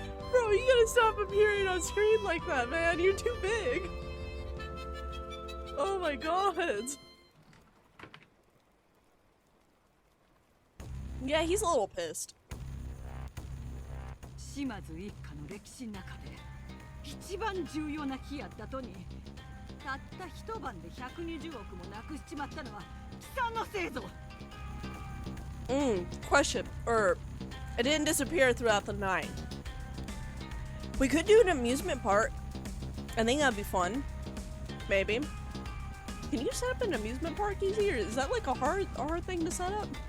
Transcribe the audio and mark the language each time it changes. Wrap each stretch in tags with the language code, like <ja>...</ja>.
<en>Bro, you gotta stop appearing on screen like that, man. You're too big. Oh my god. Yeah, he's a little pissed.</en> <ja>島津一家の歴史の中で一番重要な日やったとに、たった一晩で120億もなくしちまったのは貴さんのせいぞ。</ja> <en>Question, or it didn't disappear throughout the night. We could do an amusement park. I think that'd be fun. Maybe. Can you set up an amusement park easy, or is that like a hard thing to set up?</en>